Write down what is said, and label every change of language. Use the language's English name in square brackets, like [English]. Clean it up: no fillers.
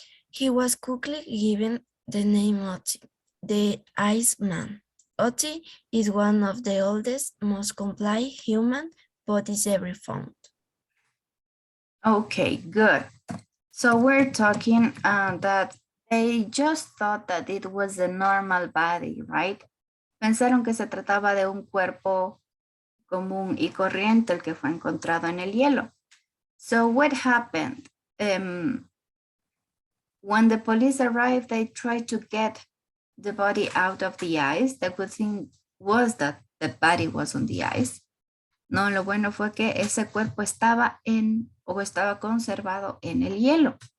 [English] He was quickly given the name Oti, the Iceman. Oti is one of the oldest, most complete human bodies ever found. Okay, good. So we're talking that they just thought that it was a normal body, right? [Spanish] Pensaron que se trataba de un cuerpo común y corriente el que fue encontrado en el hielo. [English] So what happened? When the police arrived, they tried to get the body out of the ice. The good thing was that the body was on the ice. [Spanish] No, lo bueno fue que ese cuerpo estaba conservado en el hielo.